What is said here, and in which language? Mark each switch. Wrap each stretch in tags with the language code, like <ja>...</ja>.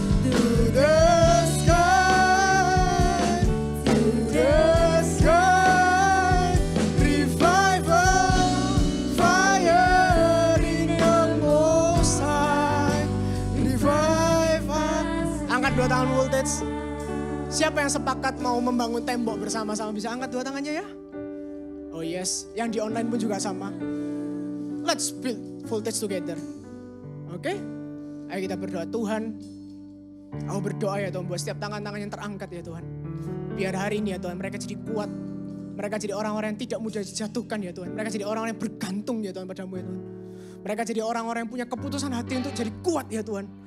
<en>To the sky, to the sky. Revival, fire in the most high.</en> <id>Revival. Angkat dua tangan voltage. Siapa yang sepakat mau membangun tembok bersama-sama bisa angkat dua tangannya ya?</id> <en>Oh yes,</en> <id>yang di online pun juga sama.</id> <en>Let's build voltage together.</en> <id>Oke? Ayo kita berdoa. Tuhan, aku berdoa ya Tuhan buat setiap tangan-tangan yang terangkat ya Tuhan. Biar hari ini ya Tuhan mereka jadi kuat. Mereka jadi orang-orang yang tidak mudah dijatuhkan ya Tuhan. Mereka jadi orang-orang yang bergantung ya Tuhan padamu ya Tuhan. Mereka jadi orang-orang yang punya keputusan hati untuk jadi kuat ya Tuhan.</id>